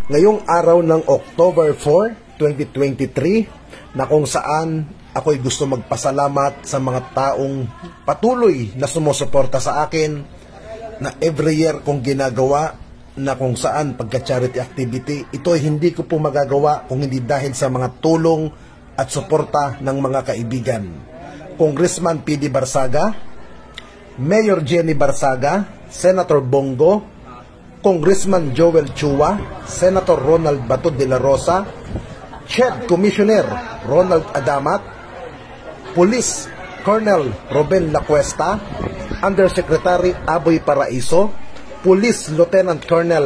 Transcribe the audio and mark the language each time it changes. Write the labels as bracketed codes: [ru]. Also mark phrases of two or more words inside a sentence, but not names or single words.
[tl] Ngayong araw ng October 4, 2023, na kung saan ako'y gusto magpasalamat sa mga taong patuloy na sumusuporta sa akin na [en] every year [tl] kong ginagawa na kung saan pagka- [en] charity activity, [tl] ito ay hindi ko po magagawa kung hindi dahil sa mga tulong at suporta ng mga kaibigan. Congressman P.D. Barsaga, Mayor Jenny Barsaga, Senator Bongo, Congressman Joel Chua, Senator Ronald Bato de la Rosa, Chief Commissioner Ronald Adamat, Police Colonel Ruben Lacuesta, Undersecretary Aboy Paraiso, Police Lieutenant Colonel